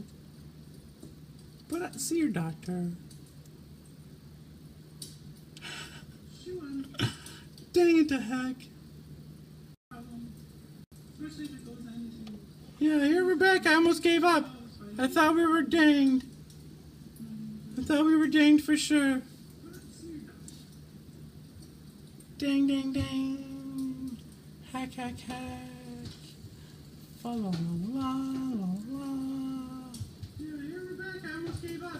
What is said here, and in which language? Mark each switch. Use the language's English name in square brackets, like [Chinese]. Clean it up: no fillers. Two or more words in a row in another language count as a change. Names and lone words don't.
[English] But see your doctor. Dang it to heck. Especially if it goes into... Yeah, here we're back. I almost gave up. I thought we were danged. I thought we were danged for sure. Dang, dang, dang. Hack, hack, hack. Fa la la la la. Yeah, here we're back. I almost gave up.